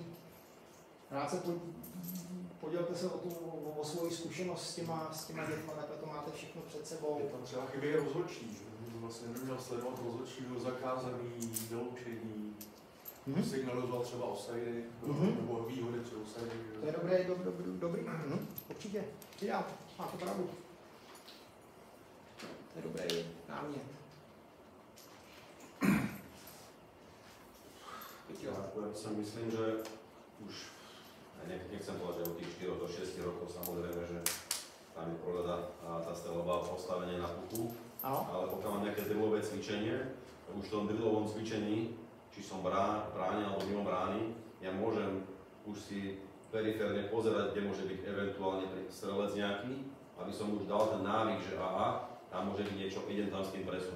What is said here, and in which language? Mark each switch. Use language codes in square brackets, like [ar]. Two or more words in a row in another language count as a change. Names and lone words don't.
[cs] Rád se podělte se o svoji zkušenost s těma dětma, takhle to máte všechno před sebou. Je tam třeba chybí rozhodčí, že vlastně neměl sledovat rozhodčí, byl zakázaný, vyloučení, signalizoval třeba offside, nebo výhody při offside. To je dobrý. Určitě, přidám, máte pravdu. To je dobrý námět. [sk] Ja si myslím, že už nechcem povedať, že od tých 4 do 6 rokov samozrejme, že tam je problém tá streľba postavenie na puku, ale pokiaľ mám nejaké drillové cvičenie, už v tom drillovom cvičení, či som bráni alebo mimo brány, ja môžem už si periférne pozerať, kde môže byť eventuálne strelec nejaký, aby som už dal ten návyk, že aha, tam môže byť niečo, idem tam s tým presunom.